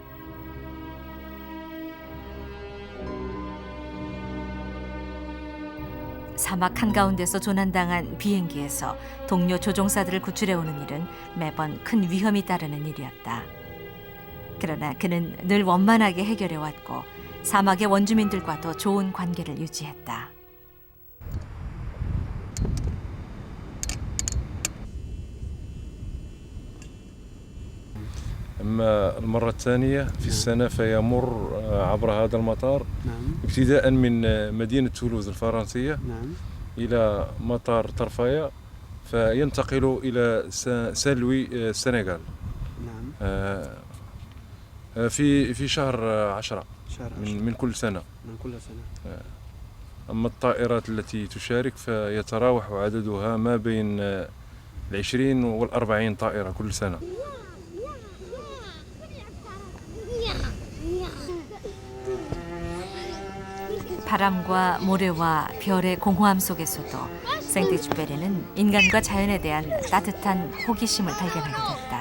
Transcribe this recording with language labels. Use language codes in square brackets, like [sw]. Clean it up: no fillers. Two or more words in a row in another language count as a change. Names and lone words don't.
[ko] 사막 한가운데서 조난당한 비행기에서 동료 조종사들을 구출해오는 일은 매번 큰 위험이 따르는 일이었다. 그러나 그는 늘 원만하게 해결해왔고 사막의 원주민들과도 좋은 관계를 유지했다. [ar] أما المرة الثانية في السنة فيمر عبر هذا المطار ابتداء من مدينة تولوز الفرنسية إلى مطار طرفايا فينتقل إلى سان لوي السنغال في شهر 10 من كل سنة. أما الطائرات التي تشارك فيتراوح عددها ما بين 20 وال40 طائرة كل سنة. [ko] 바람과 모래와 별의 공허함 속에서도 생텍쥐페리는 인간과 자연에 대한 따뜻한 호기심을 발견하게 됐다.